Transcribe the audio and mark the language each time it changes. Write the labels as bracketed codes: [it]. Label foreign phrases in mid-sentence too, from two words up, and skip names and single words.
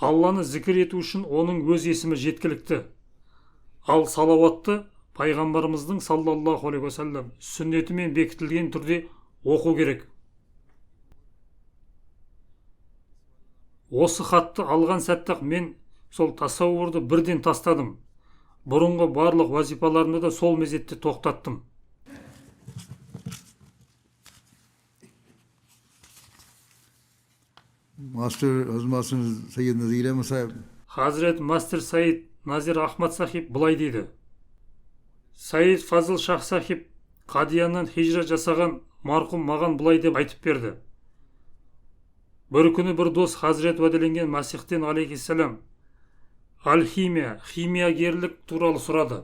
[kk] Алланы зікір ету үшін оның өз есімі жеткілікті. Ал салауатты пайғамбарымыздың [ar] صلى الله عليه وسلم [kk] сүннетімен бекітілген түрде оқу керек. Осы хатты алған сәттақ мен сол тасауырды бірден тастадым. Бұрынғы барлық вазипаларымды да сол мезетте тоқтаттым. मास्टर सैयद नज़ीर अहमद साहब Хазірет мастер Саид Назир Ахмад сахиб былай дейді. Саид Фазыл Шах сахиб Қадияннан хижра жасаған марқұм маған былай деп айтып берді. Бір күні бір дос Хазірет уәделенген Масихтен алейхиссалам химиягерлік туралы сұрады.